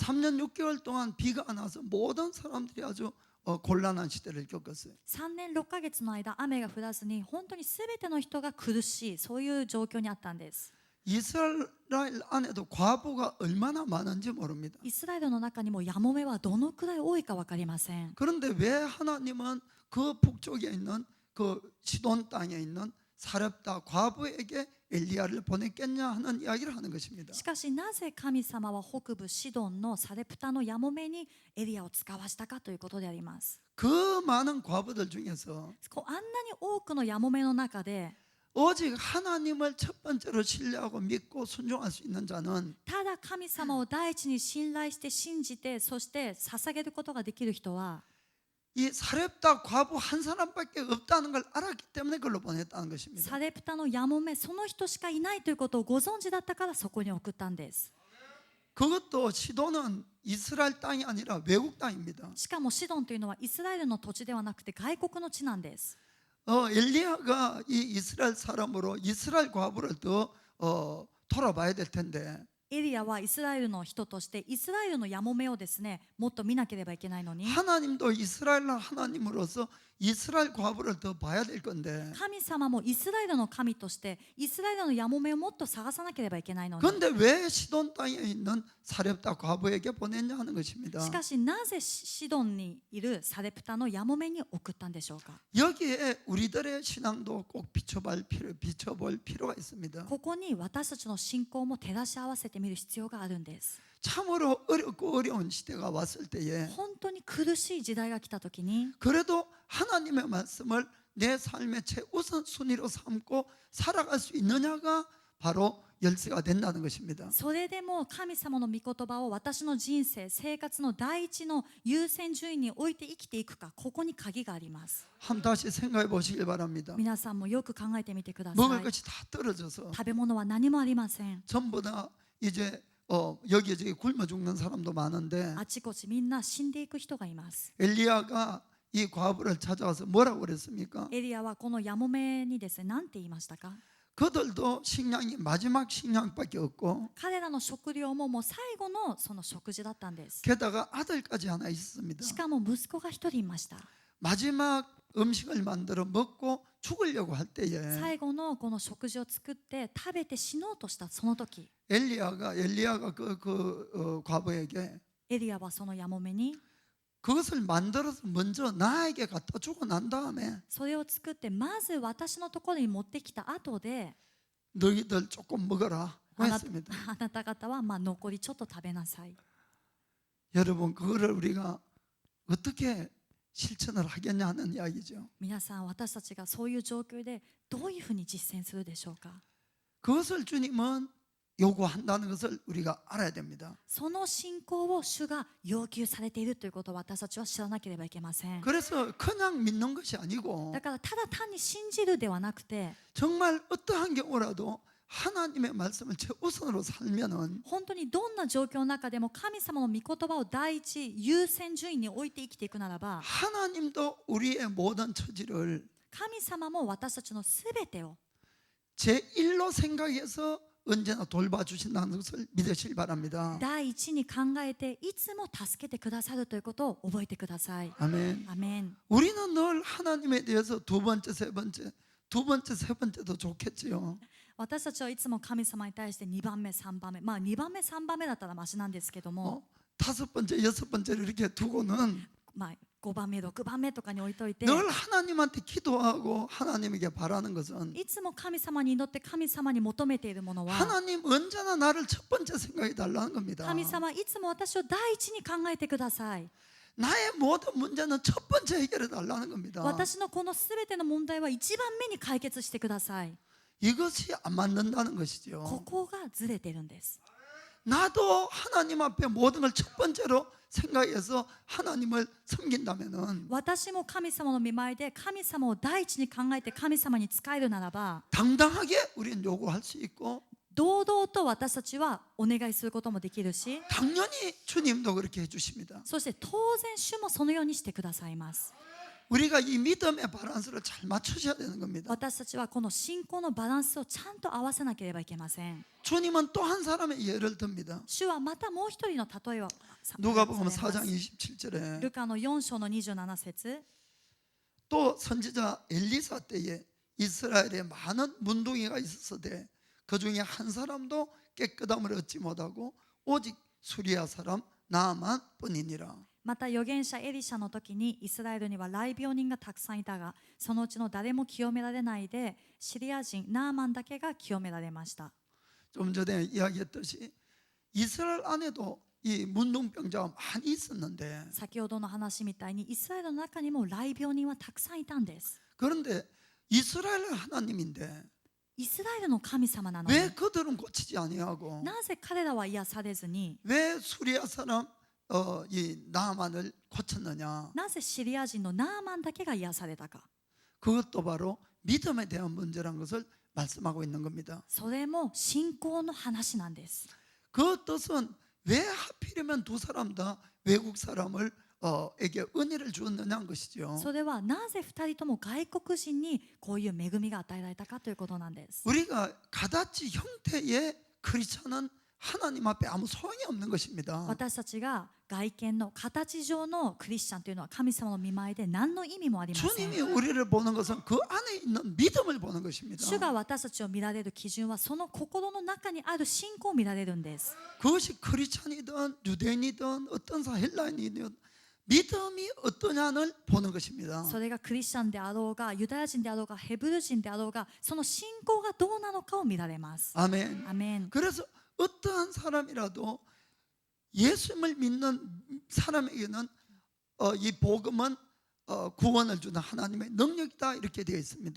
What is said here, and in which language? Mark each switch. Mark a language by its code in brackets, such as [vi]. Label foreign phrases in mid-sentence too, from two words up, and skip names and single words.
[ko] 3년 6개월 동안 비가 안 와서 모든 사람들이 아주 곤란한 시대를 겪었어요. [ja] 3 年6ヶ月の間雨が降らずに本当に全ての人が苦しい、そういう状況にあったんです。 [ko] 이스라엘 안에도 과부가 얼마나 많은지 모릅니다. [ja] イスラエルの中にもやもめはどのくらい多いか分かりません。 [ko] 그런데 왜 하나님은 그 북쪽에 있는 그 시돈 땅에 있는 사렙다 과부에게 엘리야를 보냈겠냐 하는 이야기를 하는 것입니다. [ja] しかしなぜ神様は北部シドンのサレプタのやもめにエリアを使わしたかということであります。 [ko] 그 많은 과부들 중에서 [ja] あんなに多くのやもめの中で [ko] 오직 하나님을 첫 번째로 신뢰하고 믿고 순종할 수 있는 자는 [ja] ただ神様を第一に信頼して信じて、そして捧げることができる人は [ko] 이 사렙다 과부 한 사람밖에 없다는 걸 알았기 때문에 그걸로 보냈다는 것입니다. [ja] サレプタのやもめ、その人しかいないということをご存知だったからそこに送ったんです。 [ko] 그것도 시돈은 이스라엘 땅이 아니라 외국 땅입니다. [ja] しかもシドンというのはイスラエルの土地ではなくて外国の地なんです。 [ko] 엘리야가 이 이스라엘 사람으로 이스라엘 과부를 더 돌아봐야 될 텐데 [ja] エリアはイスラエルの人としてイスラエルのやもめをですね、もっと見なければいけないのに、 [ko] 하나님도 이스라엘 하나님으로서 이스라엘 과부를 더 봐야 될 건데 [ja] 神様もイスラエルの神としてイスラエルのやもめをもっと探さなければいけないのに、 [ko] 그런데 왜 시돈 땅에 있는 사렙다 과부에게 보냈냐 하는 것입니다. [ja] しかしなぜシドンにいるサレプタのやもめに送ったんでしょうか。 [ko] 여기에 우리들의 신앙도 꼭 비춰볼 필요가 있습니다. [ja] ここに私たちの信仰も照らし合わせてみる必要があるんです。 [ko] 참으로 어렵고 어려운 시대가 왔을 때에 [ja] 本当に苦しい時代が来た時に [ko] 그래도 하나님의 말씀을 내 삶의 최우선 순위로 삼고 살아갈 수 있느냐가 바로 열쇠가 된다는 것입니다. [ja] それでも神様の御言葉を私の人生、生活の第一の優先順位に置いて生きていくか、ここに鍵があります。 [ko] 한번 다시 생각해 보시길 바랍니다. [ja] 皆さんもよく考えてみてくださ [ko] 먹을 [ja] い。 [ko] 것이 다 떨어져서 [ja] 食べ物は何もありません。 [ko] 전부 다 이제 여기저기 굶어 죽는 사람도 많은데 [ja] あちこちみんな死んでいく人がいます。 [ko] 엘리야가 이 과부를 찾아와서 뭐라고 그랬습니까? [ja] エリアはこのやもめにですね、何て言いましたか。 [ko] 그들도 식량이 마지막 식량밖에 없고 [ja] 彼らの食料ももう最後のその食事だったんです。 [ko] 게다가 아들까지 하나 있었습니다. [ja] しかも息子が一人いました。 [ko] 마지막 음식을 만들어 먹고 죽으려고 할 때에 [ja] 最後のこの食事を作って食べて死のうとしたその時、 [ko] 엘리야가 그 과부에게 [ja] エリアはそのやもめに [ko] 그것을 만들어서 먼저 나에게 갖다 주고 난 다음에 [ja] それを作ってまず私のところに持ってきた後で [ko] 너희들 조금 먹어라 [ja] あな [ko] 했습니다. [ja] あなた方は残りちょっと食べなさい。 [ko] 여러분 그거를 우리가 어떻게 실천을 하겠냐 하는 이야기죠. [ja] 皆さん、私たちがそういう状況でどういうふうに実践するでしょうか。 [ko] 그것을 주님은 요구한다는 것을 우리가 알아야 됩니다. [ja] その信仰を主が要求されているということを私たちは知らなければいけません。 [ko] 그래서 그냥 믿는 것이 아니고 [ja] だからただ単に信じるではなくて、 [ko] 정말 어떠한 경우라도 하나님의 말씀을 최우선으로 살면은 [ja] 本当にどんな状況の中でも神様の御言葉を第一優先順位に置いて生きていくならば、 [ko] 하나님도 우리의 모든 처지를 [ja] 神様も私たちのすべてを [ko] 제1로 생각해서 언제나 돌봐주신다는 것을 믿으시기 바랍니다. [ja] 第一に考えていつも助けてくださるということを覚えてください。 [ko] 아멘. [ja] アメン。 [ko] 우리는 늘 하나님에 대해서 두 번째, 세 번째, 세 번째도 좋겠지요. [ja] 私たちはいつも神様に対して2番目、3番目、まあ2番目、3番目だったらマシなんですけども、 [ko] 다섯 번째, 여섯 번째를 이렇게 두고는 [ja] まあ5番目、6番目とかに置いといて、 [ko] 늘 하나님한테 기도하고 하나님에게 바라는 것은 [ja] いつも神様に祈って神様に求めているものは、 [ko] 하나님 언제나 나를 첫 번째 생각해 달라는 겁니다. [ja] 神様いつも私を第一に考えてください。 [ko] 나의 모든 문제는 첫 번째 해결해 달라는 겁니다. [ja] 私のこのすべての問題は一番目に解決してください。 [ko] 이것이 안 맞는다는 [ja] こ [ko] 것이죠. [ja] こがずれてるんです。 [ko] 나도 하나님 앞에 모든 걸 첫 번째로 생각해서 하나님을 섬긴다면은 [ja] 私も神様の見舞いで神様を第一に考えて神様に仕えるならば、 [ko] 당당하게 우리는 요구할 수 있고 [ja] 堂々と私たちはお願いすることもできるし、 [ko] 당연히 주님도 그렇게 해주십니다. [ja] そして当然主もそのようにしてくださいます。 [ko] 우리가 이 믿음의 밸런스를 잘 맞추셔야 되는 겁니다. [ja] 私たちはこの信仰のバランスをちゃんと合わせなければいけません。 [ko] 주님은 또 한 사람의 예를 듭니다. [ja] 主はまたもう一人の例えをさ [ko] 누가복음 [ja] されま [ko] 4장 [ja] す。 [ko] 27절에 [ja] ルカの4章の27節、 [ko] 또 선지자 엘리사 때에 이스라엘에 많은 문둥이가 있었으되 그 중에 한 사람도 깨끗함을 얻지 못하고 오직 수리아 사람 나만 뿐이니라. [ja] また預言者エリシャの時にイスラエルには雷病人がたくさんいたが、そのうちの誰も清められないでシリア人ナーマンだけが清められました。 [ko] 좀 전에 이야기했듯이 이스라엘 안에도 이 문둥병자가 많이 있었는데 [ja] 先ほどの話みたいにイスラエルの中にも雷病人はたくさんいたんです。 [ko] 그런데 이스라엘 하나님인데 [ja] イスラエルの神様なのに [ko] 왜 그들은 고치지 아니하고 [ja] なぜ彼らは癒されずに、 [ko] 왜 수리아 사람 이 나만을 고쳤느냐? [ja] なぜシリア人のナーマンだけが癒されたか。 [ko] 그것도 바로 믿음에 대한 문제란 것을 말씀하고 있는 겁니다. [ja] それも信仰の話なんです。 [ko] 그 뜻은 왜 하필이면 두 사람 다 외국 사람을 에게 은혜를 주었느냐는 것이죠. [ja] それはなぜ2人とも外国人にこういう恵みが与えられたかということなんです。 [ko] 우리가 가다치 형태의 크리스천은 하나님 앞에 아무 소용이 없는 것입니다. [ja] 私たちが外見の形上のクリスチャンというのは神様の見舞いで何の意味もありません。 [ko] 주님이 우리를 보는 것은 그 안에 있는 믿음을 보는 것입니다. [ja] 主が私たちを見られる基準はその心の中にある信仰を見られるんです。 [ko] 그것이 크리스천이든 유대인이든 어떤 헬라인이든 믿음이 어떠냐를 보는 것입니다. [ja] それがクリスチャンであろうがユダヤ人であろうがヘブル人であろうが、その信仰がどうなのかを見られます。 [ko] 아멘. [ja] アメン。 [ko] 그래서 어떠한 사람이라도 예수님을 믿는 사람에게는 이 복음은 구원을 주는 하나님의 능력이다 이렇게 되어 있습니다.